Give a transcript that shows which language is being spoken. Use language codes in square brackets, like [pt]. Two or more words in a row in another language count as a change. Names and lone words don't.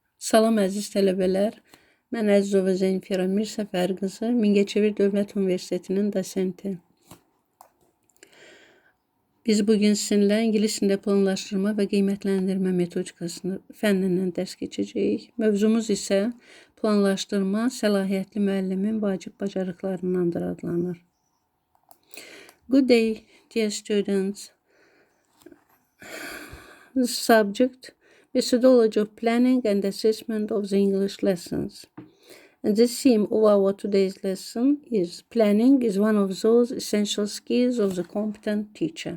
[az] Salam əziz tələbələr, mən Mingəcevir Zənfira Mirsəfər qızı, Mingəcevir Dövlət Universitetinin dosenti. Biz bugün sizinlə ingilis dilində planlaşdırma və qiymətləndirmə metodikasını fənnindən dərs keçəcəyik. Mövzumuz isə planlaşdırma səlahiyyətli müəllimin vacib bacarıqlarındandır adlanır. [en] Good day, dear students. The subject, methodology of planning and assessment of the English lessons. And the theme of our today's lesson is planning is one of those essential skills of the competent teacher.